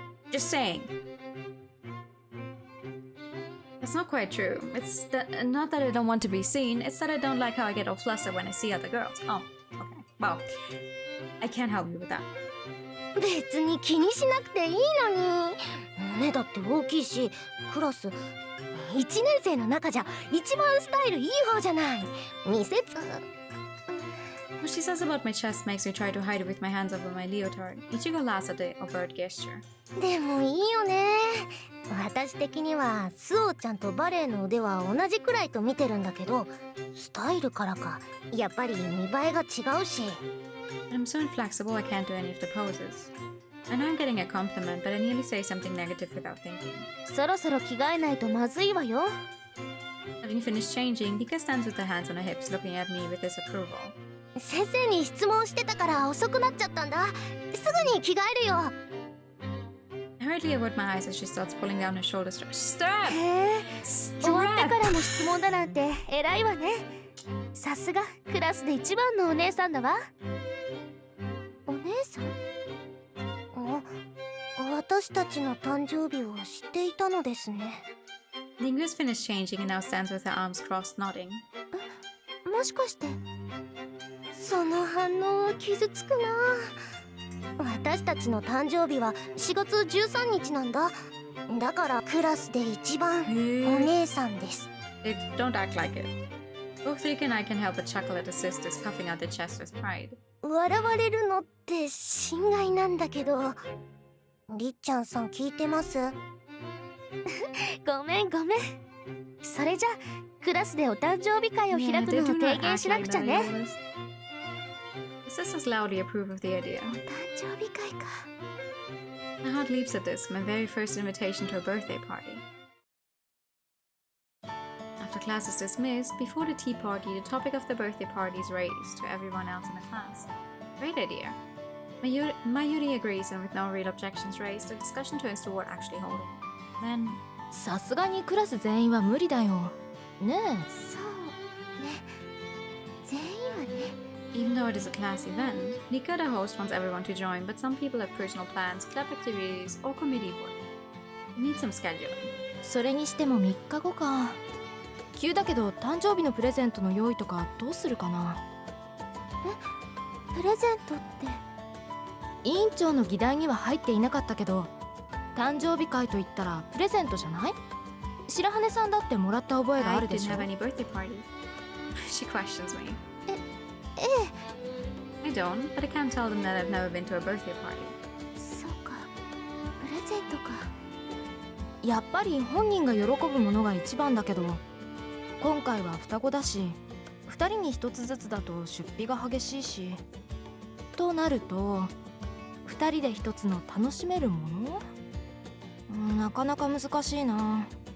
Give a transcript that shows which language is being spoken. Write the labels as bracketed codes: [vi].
[en] Just saying. That's not quite true. It's not that I don't want to be seen, it's that I don't like how I get all flustered when I see other girls. Oh, okay. Well, I can't help you with that. [ja] 別に気にしなくていいのに。胸だって大きいし、クラス1年生の中じゃ一番スタイルいい方じゃない。見せつ。 [en] What she says about my chest makes me try to hide it with my hands over my leotard. Ichigo laughs at the overt gesture. [ja] でもいいよね。私的にはスオちゃんとバレエの腕は同じくらいと見てるんだけど、スタイルからかやっぱり見栄えが違うし。 [en] But I'm so inflexible I can't do any of the poses. I know I'm getting a compliment, but I nearly say something negative without thinking. [ja] そろそろ着替えないとまずいわよ。 [en] Having finished changing, Nika stands with her hands on her hips, looking at me with disapproval. [ja] 先生に質問してたから遅くなっちゃったんだ。すぐに着替えるよ。 [en] I hurriedly avert my eyes as she starts pulling down her shoulder strap. Stop! [ja] へえ、終わってからの質問だなんて偉いわね。さすがクラスで一番のお姉さんだわ。お姉さん？私たちの誕生日を知っていたのですね。 [en] Ringo has finished changing and now stands with her arms crossed, nodding. [ja] もしかしてその反応は傷つくな。私たちの誕生日は4月13日なんだ。だからクラスで一番お姉さんです。 [en] Don't act like it. Both Rika and I can help but chuckle at the sisters puffing out their chests with pride. [ja] 笑われるのって心外なんだけど。りっちゃんさん聞いてます？ごめんごめん。それじゃクラスでお誕生日会を開くのを提言しなくちゃね。 [en] The sisters loudly approve of the idea. [ja] お誕生日会か。 [en] My heart leaps at this, my very first invitation to a birthday party. After class is dismissed, before the tea party, the topic of the birthday party is raised to everyone else in the class. Great idea. Mayuri agrees, and with no real objections raised, the discussion turns to what actually holding. Then... [ja] さすがにクラス全員は無理だよ。ねえ。そうね。全員はね。 [en] Even though it is a class event, Nika, the host, wants everyone to join, but some people have personal plans, club activities, or committee work. It needs some scheduling. [ja] それにしても3日後か。急だけど誕生日のプレゼントの用意とかどうするかな。プレゼントって？委員長の議題には入っていなかったけど、誕生日会と言ったらプレゼントじゃない？白羽さんだってもらった覚えがあるでしょ。 [en] I didn't have any birthday party. She questions me. [ja] ええ。 [en] I don't, but I can't tell them that I've never been to a birthday party. [ja] そうか、プレゼントか。やっぱり本人が喜ぶものが一番だけど、今回は双子だし、 2人に1つずつだと出費が激しいし、となると2人で1つの楽しめるもの、なかなか難しいな。